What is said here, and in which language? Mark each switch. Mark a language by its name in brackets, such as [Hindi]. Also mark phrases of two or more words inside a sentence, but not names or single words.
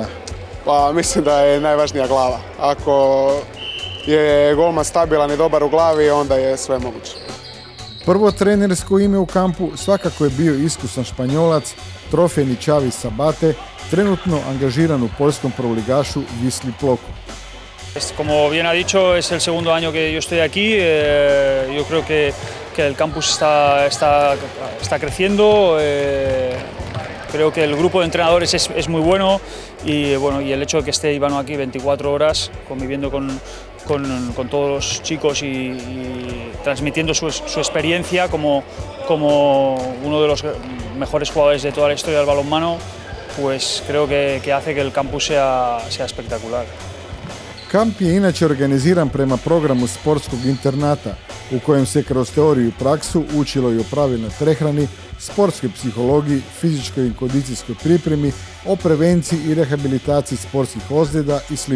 [Croatian] Pa mislim da je najvažnija glava. Ako je golman stabilan i dobar u glavi, onda je sve moguće. Prvo trenersko ime u kampu svakako je bio iskusan Španjolac, trofejni Xavi Sabate, trenutno angažiran u poljskom prvoligašu Wisli Ploku. [Spanish] Como bien ha dicho, es el segundo año que yo estoy aquí. Yo creo que el campus está creciendo. Creo que el grupo de entrenadores es muy bueno y el hecho de que esté Ivano aquí 24 horas conviviendo con todos los chicos y transmitiendo su experiencia como uno de los mejores jugadores de toda la historia del balonmano, pues creo que hace que el campus sea espectacular. [Croatian] Kamp je inače organiziran prema programu sportskog internata u kojem se kroz teoriju i praksu učilo i o pravilnoj prehrani, sportskoj psihologiji, fizičkoj i kondicijskoj pripremi, o prevenciji i rehabilitaciji sportskih ozljeda i sl.